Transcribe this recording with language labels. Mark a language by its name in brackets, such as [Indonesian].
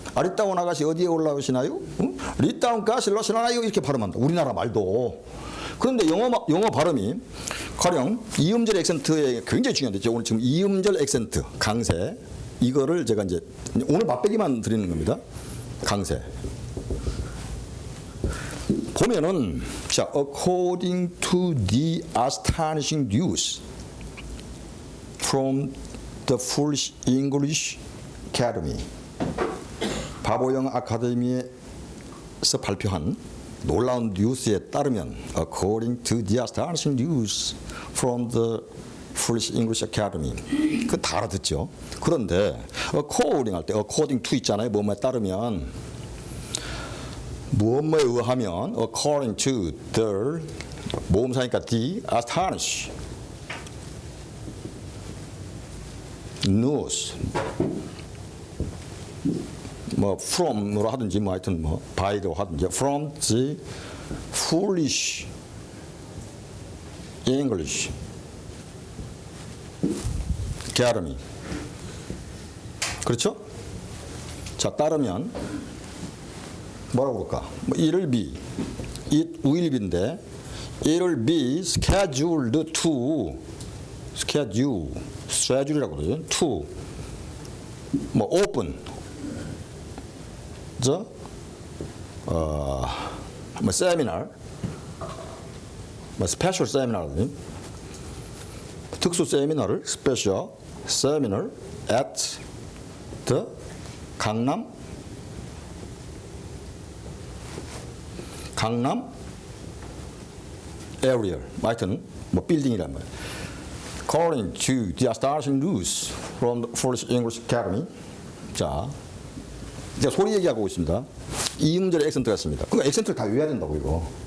[Korean] 아리따운 아가씨 어디에 올라오시나요? 응? 리따운 가스 러시나요? 이렇게 발음한다. 우리나라 말도. 그런데 영어 발음이 가령 이음절 액센트에 굉장히 중요한데 오늘 지금 이음절 액센트 강세 이거를 제가 이제 오늘 맛배기만 드리는 겁니다. [English] 강세 보면은 자 according to the astonishing news from the Foolish English Academy [Korean] 바보영 아카데미에서 발표한 놀라운 뉴스에 따르면 [English] according to the astonishing news from the Foolish English Academy [Korean] 그 다 알아듣죠. 그런데 according 할 때 [English] according to [Korean] 있잖아요. 뭐뭐에 따르면 무엇뭐에 의하면 [English] according to the [Korean] 모음사니까 [English] the astonish news [Korean] 뭐 from으로 하든지 뭐 하여튼 뭐 by로 하든지 [English] from the foolish English Academy [Korean] 그렇죠? 자 따르면 뭐라고 그럴까? [English] 뭐 it'll be, it will be인데 it'll be scheduled to schedule [Korean] 이라고 그러죠. [English] to [Korean] 뭐 [English] open [Korean] 뭐 세미나, 뭐 스페셜 세미나, 특수 세미나를 스페셜 세미나 [English] at the [Korean] 강남 [English] area, [Korean] 하여튼 뭐 빌딩이란 말이야. [English] According to the astonishing news from the Foolish English Academy. [Korean] 자. 제가 소리 얘기하고 있습니다. 이음절에 액센트가 있습니다. 그러니까 액센트를 다 외워야 된다고 이거.